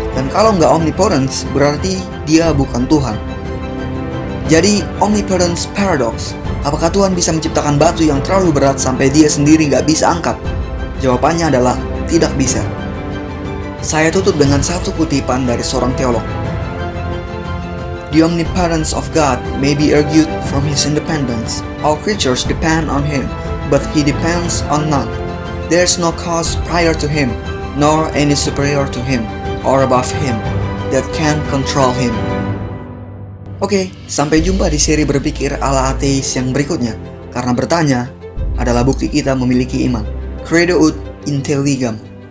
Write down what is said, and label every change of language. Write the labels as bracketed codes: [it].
[id] Dan kalau nggak omnipotence, berarti dia bukan Tuhan. Jadi, omnipotence paradox. Apakah Tuhan bisa menciptakan batu yang terlalu berat sampai dia sendiri nggak bisa angkat? Jawabannya adalah tidak bisa. Saya tutup dengan satu kutipan dari seorang teolog. [en] The omnipotence of God may be argued from His independence. All creatures depend on Him, but He depends on none. There is no cause prior to Him, nor any superior to Him, or above Him, that can control Him. [id] Oke, sampai jumpa di seri berpikir ala ateis yang berikutnya. Karena bertanya adalah bukti kita memiliki iman. [la] Credo ut intelligam.